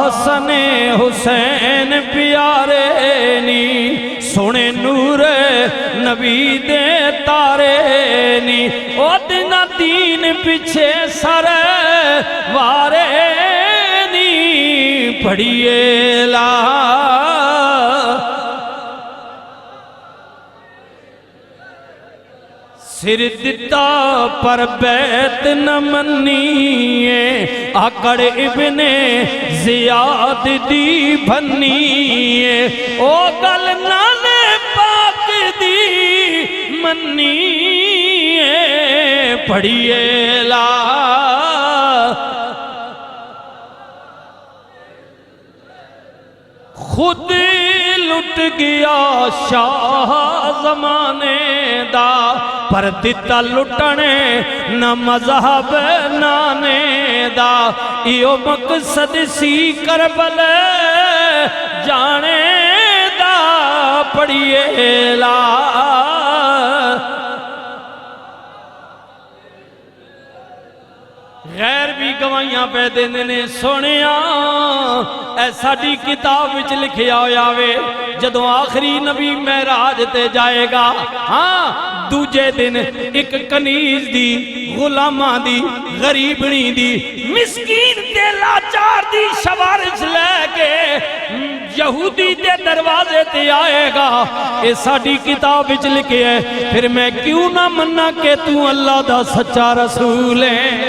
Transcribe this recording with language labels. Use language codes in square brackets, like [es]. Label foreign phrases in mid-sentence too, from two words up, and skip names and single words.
[pa] سنے حسین پیارے نی سونے نور نبی دے تارے نی او دن دین پیچھے سر وارے نی پڑھیے لا سر دتا پر بیت نہ منیے آکڑ ابن زیاد دی بھنیے او گل نانے پاک دی منیے پڑھیے لا خود لٹ گیا شاہ زمانے دا پر دتا لٹنے نہ مذہب نانے دا ایو مقصد سی کربل جانے دا پڑھیے لا غیر بھی گوائیاں پہ دینے سونیا اے ساڑی کتاب وچ لکھیا ہویا وے جدوں آخری نبی معراج تے جائے گا ہاں دوجے دن ایک کنیز دی غلامہ دی غریبنی دی مسکین تے لاچار دی شوارج لے کے یہودی دے دروازے تے آئے گا اے ساڑی کتاب وچ لکھے ہے پھر میں کیوں نہ مننا کہ تو اللہ دا سچا رسول ہے